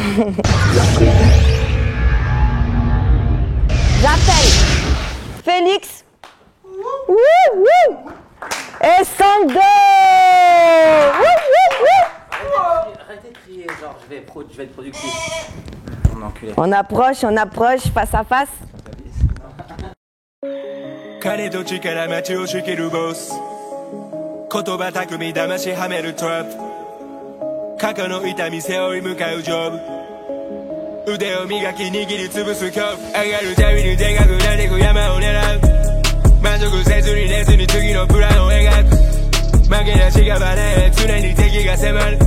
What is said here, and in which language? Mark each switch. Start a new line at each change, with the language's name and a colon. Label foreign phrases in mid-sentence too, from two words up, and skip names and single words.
French: J'appelle Félix wouh, wouh, et Sando. Arrêtez de crier, genre je vais être productif. Mon enculé. On approche, face à face.
Japanese: 金と力街を仕切るボス言葉巧み騙しはめるトラップ過去の痛み背負い向かうジョブ腕を磨き握りつぶす恐怖上がるたびにでかくなってく山を狙う満足せずに寝ずに次のプランを描く負けなしがバレ常に敵が迫る